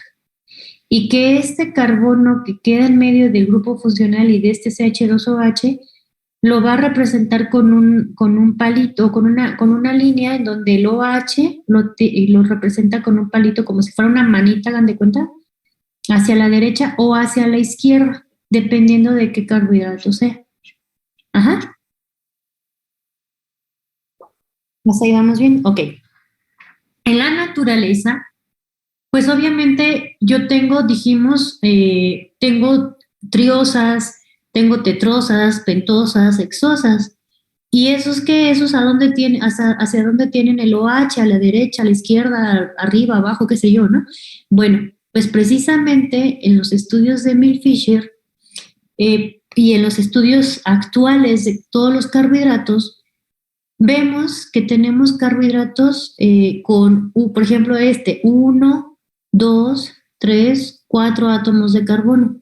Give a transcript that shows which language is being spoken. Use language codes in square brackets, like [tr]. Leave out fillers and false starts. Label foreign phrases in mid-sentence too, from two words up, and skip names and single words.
[es] Y que este carbono que queda en medio del grupo funcional y de este CH2OH lo va a representar con un palito, con una línea en donde el OH lo representa con un palito como si fuera una manita, hagan de cuenta, hacia la derecha o hacia la izquierda, dependiendo de qué carbohidrato sea. Ajá. ¿Hasta ahí vamos bien? Ok. En la naturaleza, pues obviamente yo dijimos, tengo triosas, tengo tetrosas, pentosas, hexosas. ¿Y esos qué? ¿Esos a dónde tienen, hacia dónde tienen el OH? ¿A la derecha, a la izquierda, arriba, abajo, qué sé yo, no? Bueno, pues precisamente en los estudios de Emil Fischer y en los estudios actuales de todos los carbohidratos, vemos que tenemos carbohidratos con, por ejemplo, 1, 2, 3, 4 átomos de carbono.